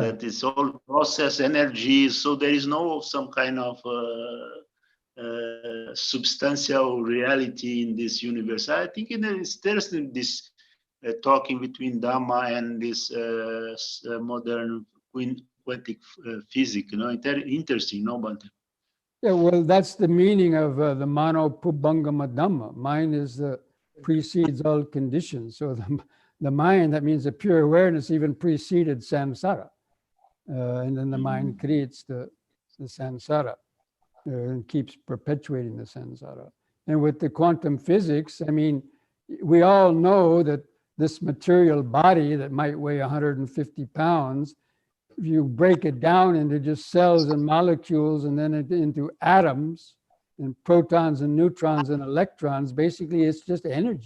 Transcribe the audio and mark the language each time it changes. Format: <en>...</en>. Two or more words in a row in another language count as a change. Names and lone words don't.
<en>That is all process energy. So there is no some kind of substantial reality in this universe. I think it is interesting this talking between Dhamma and this modern quantic physics. Interesting, no, Bhante? Yeah, well, that's the meaning of the</en> <pi>mano pubbangama dhamma.</pi> <en>Mind is precedes all conditions. So the mind, that means the pure awareness, even preceded samsara. And then the mind creates the samsara and keeps perpetuating the samsara. And with the quantum physics, I mean, we all know that this material body that might weigh 150 pounds, if you break it down into just cells and molecules and then into atoms and protons and neutrons and electrons, basically it's just energy.</en>